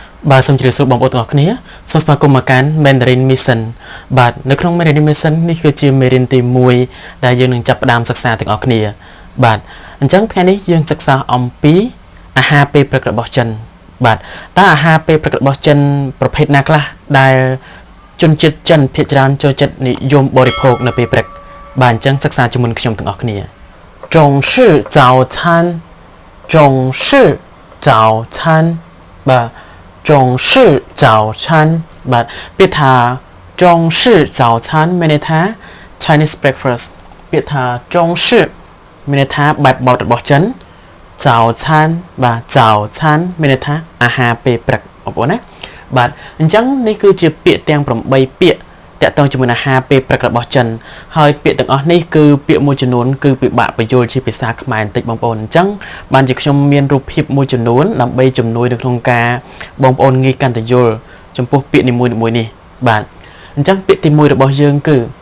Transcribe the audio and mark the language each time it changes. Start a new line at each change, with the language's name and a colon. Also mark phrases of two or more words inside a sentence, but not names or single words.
Khmer: បាទសូមជម្រាបសួរបងប្អូនទាំងអស់គ្នាសូមស្វាគមន៍មកកាន់ Mandarin Mission បាទនៅក្នុង Mandarin Mission នេះគឺជាមេរៀនទី1ដែលយើងនឹងចាប់ផ្ដើមសិក្សាទាំងអស់គ្នាបាទអញ្ចឹងថ្ងៃនេះយើងសិក្សាអំពីអាហារពេលព្រឹករបស់ចិនបាទតើអាហារពេលព្រឹករបស់ចិនប្រភេទណា ខ្លះដែលជនជាតិចិនភាគច្រើនចូលចិត្តនិយមបរិភោគនៅពេលព្រឹកបាទអញ្ចឹងសិក្សាជាមួយខ្ញុំទាំងអស់គ្នា
Chinese: 中式早餐中式早餐
Khmer: បាទ
Chinese: 中式早餐
Khmer: បាទពាក្យថា中
Chinese: 式早餐
Khmer: មានន័យថា
English: Chinese breakfast
Khmer: ពាក្យថា中式មានន័យថាបែបបទរបស់ចិន早餐បាទ早餐មានន័យថាអាហារពេលព្រឹក បងប្អូនណាបាទអញ្ចឹងនេះគឺជាពាក្យទាំង8ពាក្យតាក់ទងជាមួយអាហារពេលព្រឹករបស់ចិនហើយពាក្យទាំងអស់នេះគឺពាក្យមួយចំនួនគឺពិបាកបញ្យល់ជាភាសាខ្មែរបន្តិចបងប្អូនអញ្ចឹងបានជាខ្ញុំមានរូបភាពមួយចំនួនដើម្បីជំនួយនៅក្នុងការបងប្អូនងាយកាន់តែយល់ចំពោះពាក្យនីមួយៗនេះបាទអញ្ចឹងពាក្យទី1របស់យើងគឺ